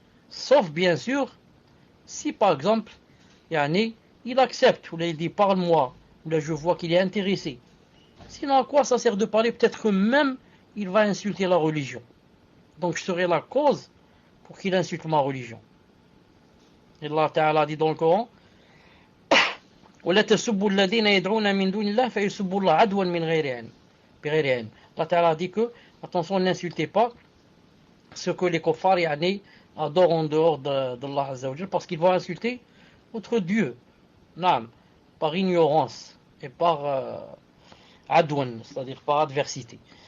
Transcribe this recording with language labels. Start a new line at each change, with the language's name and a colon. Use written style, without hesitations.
French: Sauf bien sûr, si par exemple, il accepte, ou là il dit parle-moi, ou là je vois qu'il est intéressé. Sinon à quoi ça sert de parler? Peut-être que même il va insulter la religion. Donc je serai la cause pour qu'il insulte ma religion. Et Allah Ta'ala dit dans le Coran
Arabic: وَلَا تَسُبُّوا الَّذِينَ يَدْعُونَ مِن دُونِ اللَّهِ فَيُسُبُّوا اللَّهَ عَدْوًا مِنْ غَيْرِ عِلْمٍ.
French: Allah Ta'ala dit que, attention, n'insultez pas ce que les kuffars adorent en dehors d'Allah Azza wa Jal, parce qu'ils vont insulter votre Dieu, par ignorance et par adwan, c'est-à-dire par adversité.